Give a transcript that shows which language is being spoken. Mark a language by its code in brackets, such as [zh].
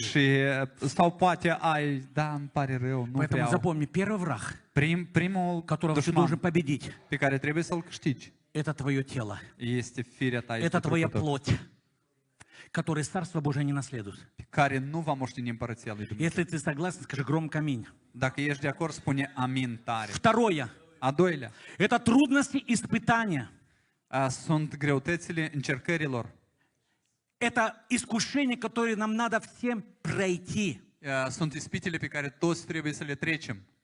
[ro] și sau poate ai, da, îmi pare rău, nu [ru] Поэтому [ro] vreau. [ru] запомни, первый враг, [ro] Primul [ru] которого ты [ro] dușman [ru] должен победить, [ro] pe care trebuie să-l câștigi [ru] это твое тело. [ro] este firea ta, este [ru] Это твоя [ro] trupul tău, [ru] плоть, который Царство Божие не наследует. [ro] care nu va moșteni împărăția lui Dumnezeu. [ru] Если ты согласен, скажи громко аминь. [ro] Dacă ești de acord, spune amin tare. [ru] Второе. [ro] A doilea, [ru] Это трудности, испытания. [ro] sunt greutățile încercărilor. [ru] Это искушения, которые нам надо всем пройти. [ro] Sunt ispitele pe care toți trebuie să le trecem.